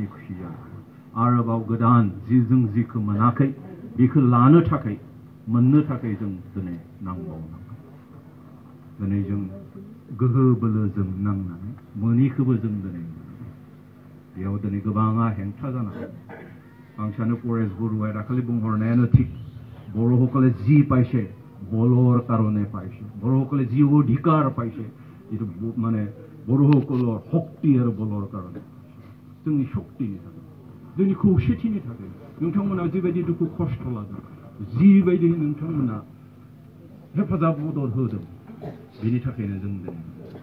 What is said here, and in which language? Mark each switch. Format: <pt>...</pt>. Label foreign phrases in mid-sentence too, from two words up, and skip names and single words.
<brx>खुसि जानांगौ आरोबाव गोदान जों जिखौ मोनाखै बेखौ लानो थाखाय मोननो थाखाय जों दिनै नांबावनांगौ दिनै जों गोहो बोलोजों नांनानै मोनिखौबो जों दिनै बेयाव दिनै गोबाङा हेंथा जानांगौ आं सानो परेश बरुवाया दाखालि बुंहरनायानो थिग बर'</brx> <as>সকলে যি পাইছে বলৰ কাৰণে পাইছে বড়োসকলে যি অধিকাৰ পাইছে যিটো মানে বড়োসকলৰ শক্তি আৰু বলৰ কাৰণে</as> <brx>जोंनि शक्तिनि थाखाय जोंनि खौसेथिनि थाखाय नोंथांमोना जिबायदि दुखु खस्थ' लादों जिबायदि नोंथांमोना हेफाजाब मदद होदों बेनि थाखायनो जों दिनै</brx>